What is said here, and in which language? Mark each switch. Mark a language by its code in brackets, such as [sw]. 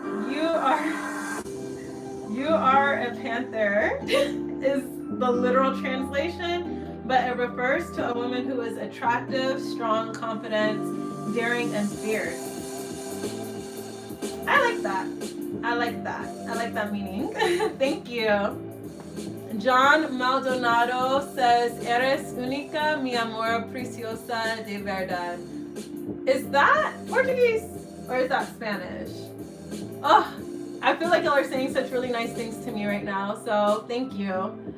[en] You are a panther is the literal translation, but it refers to a woman who is attractive, strong, confident, daring, and fierce. I like that. I like that meaning. Thank you. John Maldonado says, [es] Eres única, mi amor preciosa de verdad. [en] Is that Portuguese or is that Spanish? Oh, I feel like y'all are saying such really nice things to me right now, so thank you.